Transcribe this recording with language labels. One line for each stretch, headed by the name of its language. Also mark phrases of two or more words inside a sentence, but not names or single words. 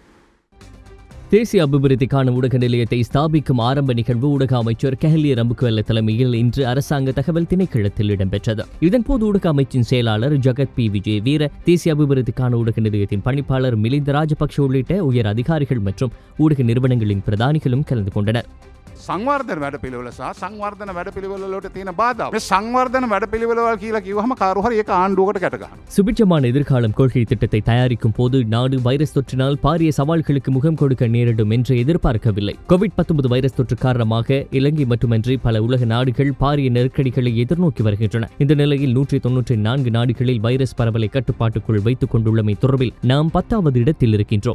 Tamil: தேசிய அபிவிருத்திக்கான ஊடக நிலையத்தை ஸ்தாபிக்கும் ஆரம்ப நிகழ்வு ஊடக அமைச்சர் கெஹலிய ரம்புக்வெல்ல தலைமையில் இன்று அரசாங்க தகவல் திணைக்களத்தில் இடம்பெற்றது. இதன்போது ஊடக அமைச்சின் செயலாளர் ஜகத் பி விஜய் வீர, தேசிய அபிவிருத்திக்கான ஊடக நிலையத்தின் பணிப்பாளர் மிலிந்த ராஜபக்ஷ உள்ளிட்ட உயர் அதிகாரிகள் மற்றும் ஊடக நிறுவனங்களின் பிரதானிகளும் கலந்து கொண்டனர்.
Sinhala: සංවර්ධන වැඩපිළිවෙල සහ සංවර්ධන වැඩපිළිවෙල වලට තියෙන බාධා. මේ සංවර්ධන වැඩපිළිවෙලවල් කියලා කිව්වහම කාරු හරි ඒක ආණ්ඩුවකට ගැට ගන්නවා.
Tamil: சுபிட்சமான எதிர்காலம் கொள்கை திட்டத்தை தயாரிக்கும் போது நாடு வைரஸ் தொற்றினால் பாரிய சவால்களுக்கு முகம் கொடுக்க நேரிடும் என்று எதிர்பார்க்கவில்லை. கோவிட்-19 வைரஸ் தொற்று காரணமாக இலங்கை மட்டுமின்றி பல உலக நாடுகள் பாரிய நெருக்கடிகளை எதிர்நோக்கி வருகின்றன. இந்த நிலையில் 194 நாடுகளில் வைரஸ் பரவலை கட்டுப்பாட்டுக்குள் வைத்துக் கொண்டுள்ளமை தொடர்பில் நாம் 10வது இடத்தில் இருக்கின்றோம்.